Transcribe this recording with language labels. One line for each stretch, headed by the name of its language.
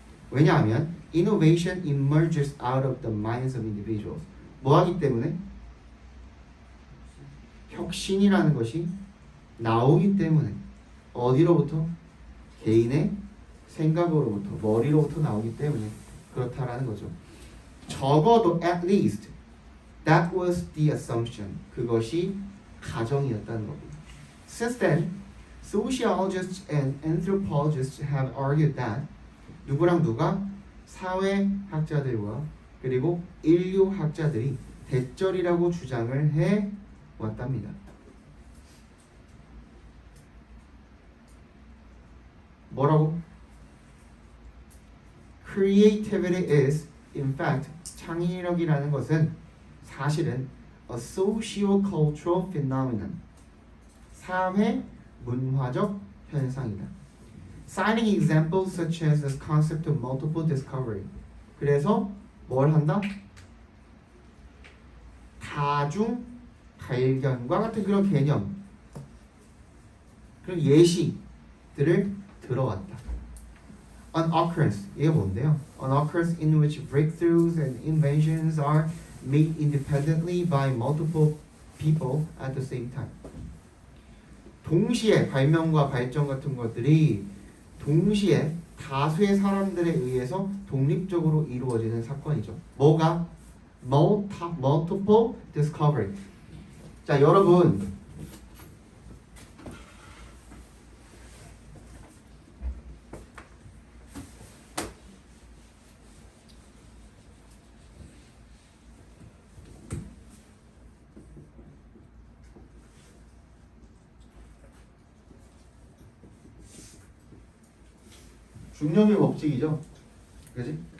Korean: 왜냐하면
English: innovation emerges out of the minds of individuals.
Korean: 뭐하기 때문에? 혁신이라는 것이 나오기 때문에. 어디로부터? 개인의 생각으로부터, 머리로부터 나오기 때문에 그렇다라는 거죠. 적어도
English: at least that was the assumption.
Korean: 그것이 가정이었다는 겁니다.
English: Since then, sociologists and anthropologists have argued that
Korean: 누구랑 누가? 사회학자들과 그리고 인류학자들이 대절이라고 주장을 해 왔답니다. 뭐라고?
English: Creativity is, in fact,
Korean: 창의력이라는 것은 사실은
English: a socio-cultural phenomenon,
Korean: 사회 문화적 현상이다.
English: Citing examples such as the concept of multiple discovery.
Korean: 그래서 뭘 한다? 다중 발견과 같은 그런 개념, 그런 예시들을 들어왔다.
English: An occurrence,
Korean: 이게 뭔데요?
English: An occurrence in which breakthroughs and inventions are made independently by multiple people at the same time.
Korean: 동시에 발명과 발전 같은 것들이 동시에 다수의 사람들에 의해서 독립적으로 이루어지는 사건이죠. 뭐가? multiple discovery. 자, 여러분 중력의 법칙이죠. 그지?